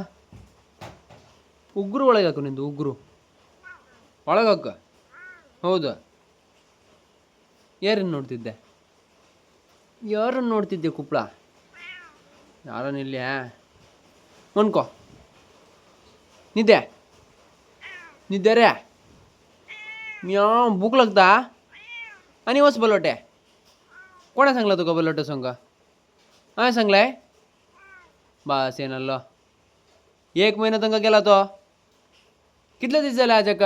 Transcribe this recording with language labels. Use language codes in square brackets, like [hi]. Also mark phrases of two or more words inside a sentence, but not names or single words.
[kn] ಉಗುರು ಒಳಗೆ ಹಾಕು, ನಿಂದು ಉಗುರು ಒಳಗೆ ಹಾಕು. ಹೌದು. ಯಾರನ್ನು ನೋಡ್ತಿದ್ದೆ? ಯಾರನ್ನು ನೋಡ್ತಿದ್ದೆ ಕುಪ್ಪಳ? ಯಾರನ್ನು ಇಲ್ಲೇ ಮನ್ಕೋ. [kok] ನಿದ್ದೆ निद्दे रे म्याव भूक लगता आणि वच बलोटे कोणा सांगला तुका बलोटे संग? हां सांगलाय बस येनाल्लो 1 महिना तंका गेला तो. कितले दीस जाले आजाका?